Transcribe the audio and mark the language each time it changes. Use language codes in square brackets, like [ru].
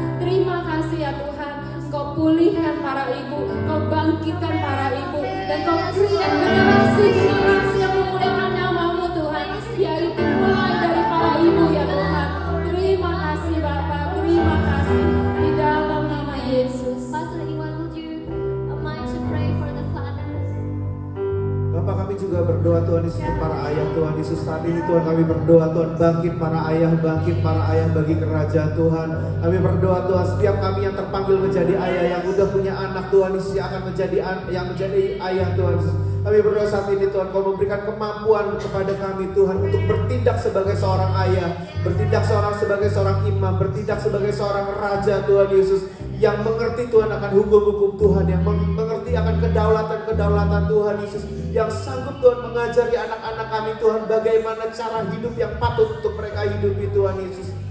[id] Terima kasih ya Tuhan, Kau pulihkan para ibu, Kau bangkitkan para ibu, dan Kau create generasi-generasi yang memuliakan nama-Mu Tuhan, yaitu mulai dari para ibu ya Tuhan. Terima kasih Bapa, terima kasih di dalam nama Yesus. [en] Pastor Iwan, would you mind to pray for the fathers? [id] Bapak, kami juga berdoa Tuhan Yesus untuk para ayah Tuhan Yesus. Saat ini Tuhan kami berdoa Tuhan, bangkit para ayah bagi kerajaan Tuhan. Kami berdoa Tuhan, setiap kami yang terpanggil menjadi ayah, yang udah punya anak Tuhan Yesus, yang akan menjadi ayah Tuhan Yesus. Kami berdoa saat ini Tuhan, Kau memberikan kemampuan kepada kami Tuhan, untuk bertindak sebagai seorang ayah, bertindak sebagai seorang imam, bertindak sebagai seorang raja Tuhan Yesus, yang mengerti Tuhan akan hukum-hukum Tuhan, yang mengerti akan kedaulatan Tuhan Yesus, yang sanggup Tuhan mengajari anak-anak kami Tuhan bagaimana cara hidup yang patut untuk mereka hidupi Tuhan Yesus.